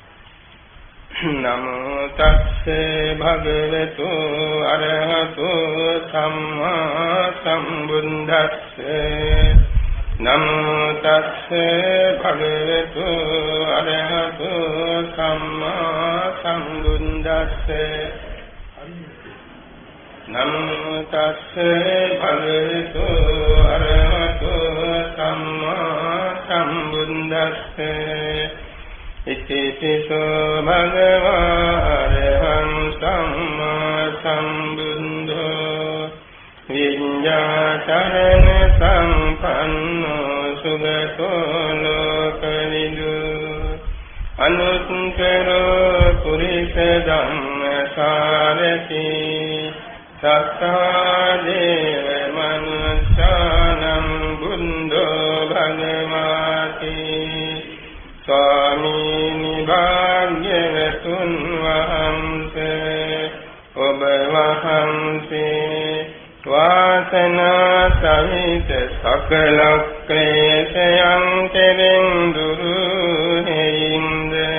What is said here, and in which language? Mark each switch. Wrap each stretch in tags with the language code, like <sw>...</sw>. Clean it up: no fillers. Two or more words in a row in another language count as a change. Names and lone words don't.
<pi>නමෝ තස්සේ භගවතු අරහතු සම්මා සම්බුද්දස්සේ නමෝ තස්සේ භගවතු අරහතු සම්මා සම්බුද්දස්සේ නමෝ තස්සේ භගවතු අරහතු සම්මා සම්බුද්දස්සේ ඉතිපිසෝ භගවා අරහං සම්මා සම්බුද්ධෝ විඤ්ඤාචරණ සම්පන්නෝ සුගතෝ ලෝකවිදු අනුත්තරෝ පුරිස ධම්මසාරති සත්තා දේව මනුස්සානං බුද්ධෝ භගවාති</pi> <si>ස්වාමීනි භාග්‍යවතුන් වහන්සේ ඔබ වහන්සේ වාසනා සහිත සකල ක්ලේශයන් කෙරෙන් දුරු හේින්ද</si>